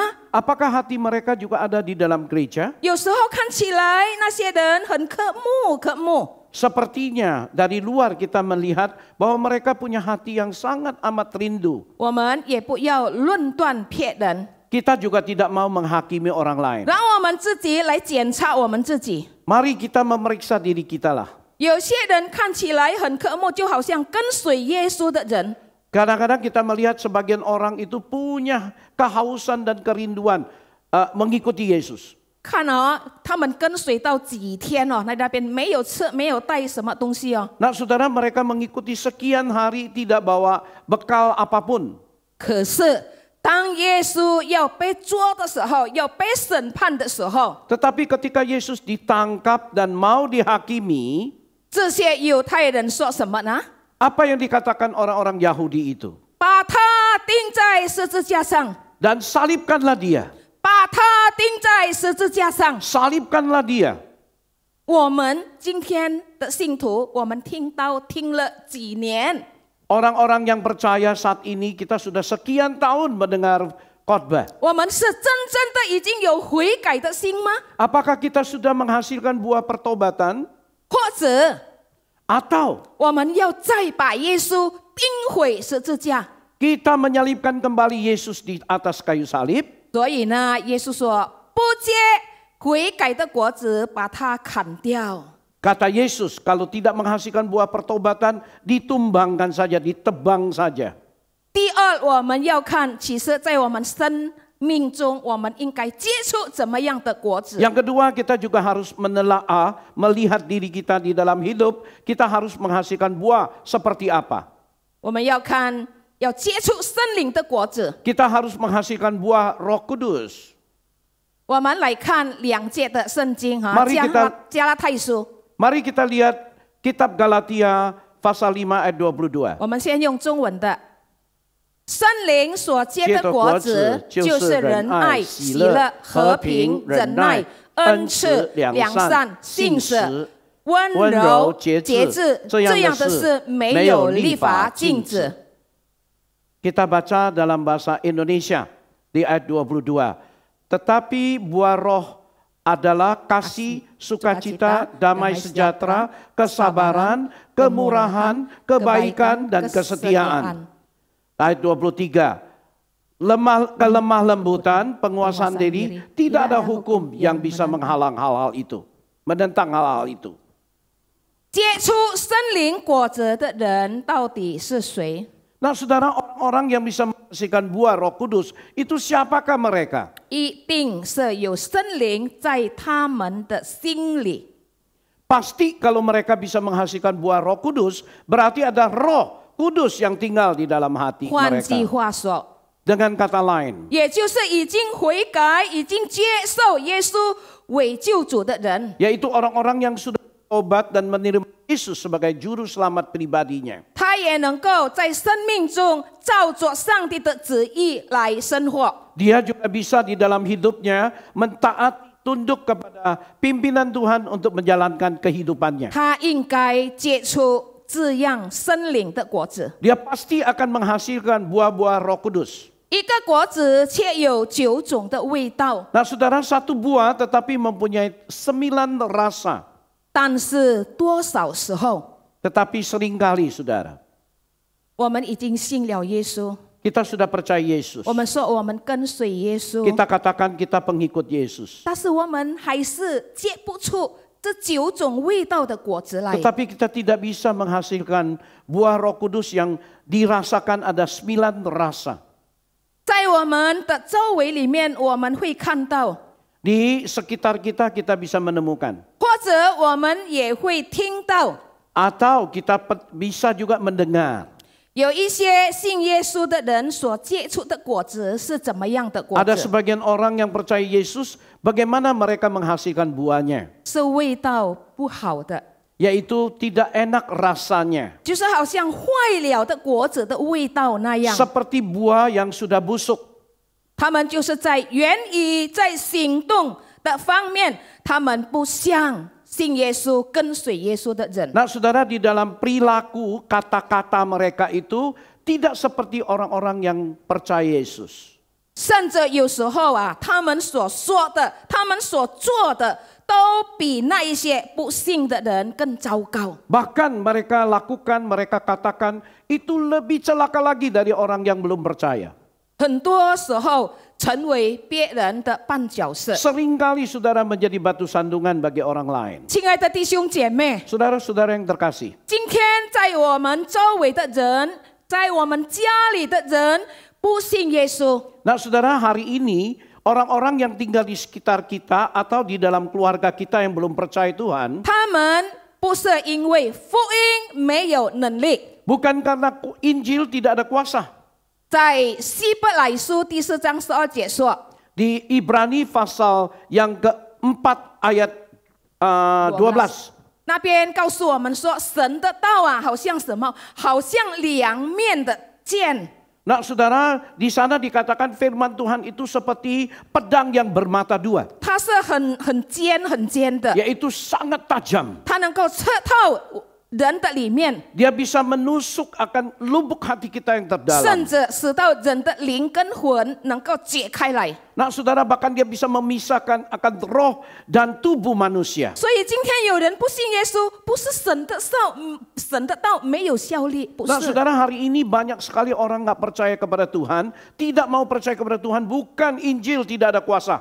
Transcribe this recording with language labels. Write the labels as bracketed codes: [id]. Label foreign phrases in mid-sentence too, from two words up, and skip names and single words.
[id] Apakah hati mereka juga ada di dalam gereja? [zh] 有时候看起来那些人很渴慕， [id] Sepertinya dari luar kita melihat bahwa mereka punya hati yang sangat amat rindu. [zh] 我们也不要论断别人， [id] Kita juga tidak mau menghakimi orang lain. [zh] 让我们自己来检查我们自己。 [id] Mari kita memeriksa diri kita lah. [zh] 有些人看起来很渴慕，就好像跟随耶稣的人。 [id] Kadang-kadang kita melihat sebagian orang itu punya kehausan dan kerinduan mengikuti Yesus. [zh] 看哦，他们跟随到几天哦，在那边没有吃，没有带什么东西哦。 [id] Nah saudara, mereka mengikuti sekian hari tidak bawa bekal apapun. [zh] 可是当耶稣要被捉的时候，要被审判的时候， [id] Tetapi ketika Yesus ditangkap dan mau dihakimi, [zh] 这些犹太人说什么呢？ [id] apa yang dikatakan orang-orang Yahudi itu? [zh] 把他钉在十字架上， [id] Dan salibkanlah dia, [zh] 把他钉在十字架上。 [id] salibkanlah dia. [zh] 我们今天的信徒，我们听了几年， [id] Orang-orang yang percaya saat ini kita sudah sekian tahun mendengar khotbah. [zh] 我们是真正的已经有悔改的心吗？ [id] Apakah kita sudah menghasilkan buah pertobatan? [zh] 或者 [id] Atau [zh] 我们要再把耶稣钉毁十字架。 [id] kita menyalibkan kembali Yesus di atas kayu salib. [zh] 所以呢，耶稣说：“不结悔改的果子，把它砍掉。” [id] Kata Yesus, kalau tidak menghasilkan buah pertobatan, ditumbangkan saja, ditebang saja. [zh] 第二，我们要看，其实在我们生命中，我们应该结出怎么样的果子。 [id] Yang kedua, kita juga harus menelaah, melihat diri kita di dalam hidup, kita harus menghasilkan buah seperti apa. [zh] 我们要看，要结出圣灵的果子。 [id] Kita harus menghasilkan buah Roh Kudus. [zh] 我们来看2节的圣经哈， [id] Mari kita- [zh] 加拉太书。 [id] Mari kita lihat kitab Galatia pasal 5 ayat 22. [zh] 我们先用中文的。圣灵所结的果子，就是仁爱、喜乐、和平、忍耐、恩慈、良善、信实、温柔、节制。这样的事没有立法禁止。 [id] Kita baca dalam bahasa Indonesia di ayat 22. Tetapi buah roh adalah kasih, sukacita, damai sejahtera, kesabaran, kemurahan, kebaikan, dan kesetiaan. Ayat 23. Kelemah lembutan, penguasaan diri, tidak ada hukum yang bisa menghalang hal-hal itu. Menentang hal-hal itu. [zh] 结出生灵果子的人到底是谁？ [id] Nah saudara, orang-orang yang bisa menghasilkan buah Roh Kudus, itu siapakah mereka? [zh] 一定是有圣灵在他们的心里。 [id] Pasti kalau mereka bisa menghasilkan buah Roh Kudus, berarti ada Roh Kudus yang tinggal di dalam hati [zh] 换句 [id] mereka. [zh] 话说， [id] Dengan kata lain, [zh] 也就是已经悔改、已经接受耶稣为救主的人， [id] yaitu orang-orang yang sudah bertobat dan menerima Yesus sebagai juru selamat pribadinya. [zh] 他也能够在生命中照着上帝的旨意来生活。 [id] Dia juga bisa di dalam hidupnya mentaat tunduk kepada pimpinan Tuhan untuk menjalankan kehidupannya. [zh] 他应该结出这样生灵的果子。 [id] Dia pasti akan menghasilkan buah-buah Roh Kudus. [zh] 一个果子却有9种的味道， [id] Nah saudara, satu buah tetapi mempunyai 9 rasa. [zh] 但是多少时候， [id] Tetapi seringkali saudara, [zh] 我们已经信了耶稣， [id] kita sudah percaya Yesus. [zh] 我们说我们跟随耶稣， [id] Kita katakan kita pengikut Yesus. [zh] 但是我们还是结不出这9种味道的果子来。 [id] Tetapi kita tidak bisa menghasilkan buah Roh Kudus yang dirasakan ada 9 rasa. [zh] 在我们的周围里面，我们会看到， [id] Di sekitar kita bisa menemukan. [zh] 或者我们也会听到， [id] Atau kita bisa juga mendengar. [zh] 有一些信耶稣的人所结出的果子是怎么样的果 [id] Ada [zh] 子？ [id] sebagian orang yang percaya Yesus, bagaimana mereka menghasilkan buahnya. [zh] 是味道不好的， [id] Yaitu tidak enak rasanya. [zh] 就是好像坏了的果子的味道那样。 [id] Seperti buah yang sudah busuk. [zh] 他们就是在言语、在行动的方面，他们不像信耶稣、跟随耶稣的人。 [id] Nah saudara, di dalam perilaku kata-kata mereka itu tidak seperti orang-orang yang percaya Yesus. [zh] 甚至有时候啊，他们所说的、他们所做的，都比那一些不信的人更糟糕。 [id] Bahkan mereka lakukan, mereka katakan itu lebih celaka lagi dari orang yang belum percaya. [zh] 很多时候成为别人的绊脚石。 [id] Seringkali saudara menjadi batu sandungan bagi orang lain. [zh] 亲爱的弟兄姐妹， [id] Saudara-saudara yang terkasih, [zh] 今天在我们周围的人，在我们家里的人不信耶稣， [id] nah saudara, hari ini orang-orang yang tinggal di sekitar kita atau di dalam keluarga kita yang belum percaya Tuhan, [zh] 他们不是因为福音没有能力。 [id] bukan karena Injil tidak ada kuasa. [zh] 在希伯来书第4章12节说， [id] Di Ibrani pasal yang keempat ayat 12. [zh] 那边告诉我们说，神的道啊，好像什么？好像两面的剑。 [id] Nah saudara, di sana dikatakan firman Tuhan itu seperti pedang yang bermata dua. [zh] 它是很尖的， [id] Yaitu sangat tajam. [zh] 它能够刺透人的里面， [id] Dia bisa menusuk akan lubuk hati kita yang [zh] 甚 [id] terdalam. [zh] 至使到人的灵跟魂能够解开来。 [id] Nah saudara, bahkan dia bisa memisahkan akan roh dan tubuh manusia. [zh] 所以今天有人不信耶稣，不是神的道没有效力，不 [id] Nah [zh] 是。 [id] saudara, hari ini banyak sekali orang nggak percaya kepada Tuhan, tidak mau percaya kepada Tuhan, bukan Injil tidak ada kuasa.